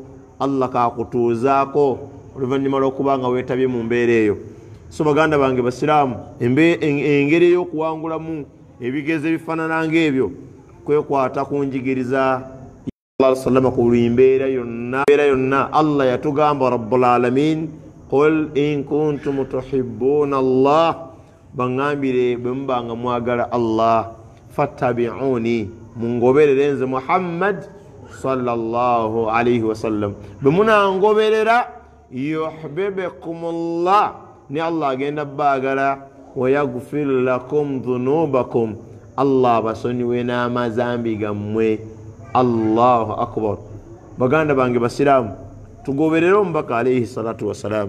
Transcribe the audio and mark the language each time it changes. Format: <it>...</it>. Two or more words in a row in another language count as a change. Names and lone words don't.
<lg>Allah kakutuuzaako oluvannyuma lw'okuba nga weetabye mu mbeera eyo. So baganda bange basiraamu, engeri ey'okuwangulamu ebigezo ebifaanana ng'ebyo kwekwata ku njigiriza Allah sallama ku mbeera yonna.</lg> <ar>Allah yatugamba رب العالمين قل إن كنتم تحبون الله,</ar> <lg>bangambire bwe muba nga mwagala Allah, fattabi'uni, mungoberere nze Muhammad</lg> <ar>صلى الله عليه وسلم.</ar> <lg>Bwe munangoberera yuhibbukumullah, ni Allah agenda baagala,</lg> <ar>ويغفر لكم ذنوبكم,</ar> <lg>Allah basonyiwe n'amazambi gammwe.</lg> <ar>الله أكبر.</ar> <lg>Baganda bange basiraamu, tugoberere omubaka</lg> <ar>عليه الصلاة والسلام.</ar>